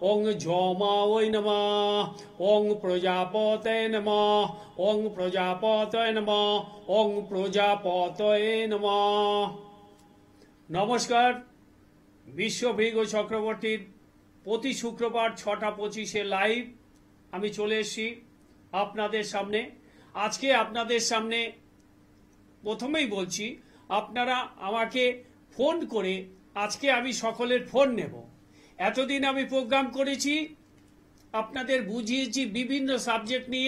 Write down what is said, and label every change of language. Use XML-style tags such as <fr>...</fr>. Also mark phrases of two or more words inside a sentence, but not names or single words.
<sa>ओं जोमावै नमः। ओं प्रजापतये नमः। ओं प्रजापतये नमः। ओं प्रजापतये नमः।</sa> <bn>নমস্কার। বিশ্বভৃগু চক্রবর্তীর প্রতি শুক্রবার 6:25 লাইভ আমি চলে এসেছি আপনাদের সামনে। আজকে আপনাদের সামনে প্রথমেই বলছি, আপনারা আমাকে ফোন করে আজকে আমি সকলের ফোন নেব। এতদিন আমি প্রোগ্রাম করেছি, আপনাদের বুঝিয়েছি বিভিন্ন সাবজেক্ট নিয়ে।</bn>